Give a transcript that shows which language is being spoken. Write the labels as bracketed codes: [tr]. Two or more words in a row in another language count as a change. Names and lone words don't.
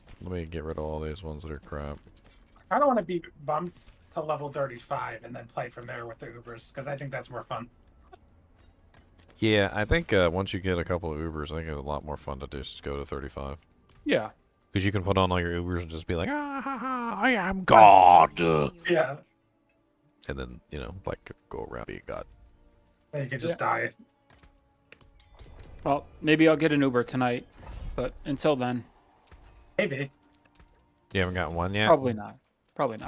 [en] Let me get rid of all these ones that are crap. I don't want to be bumped to level 35 and then play from there with the Ubers because I think that's more fun. Yeah, I think once you get a couple of Ubers, I think it's a lot more fun to just go to 35. Yeah. Because you can put on all your Ubers and just be like, ah, ha, ha, I am God. Yeah. And then, you know, like, go around being God. And you could just die. Well, maybe I'll get an Uber tonight, but until then, Maybe. You haven't gotten one yet? probably not. Probably not.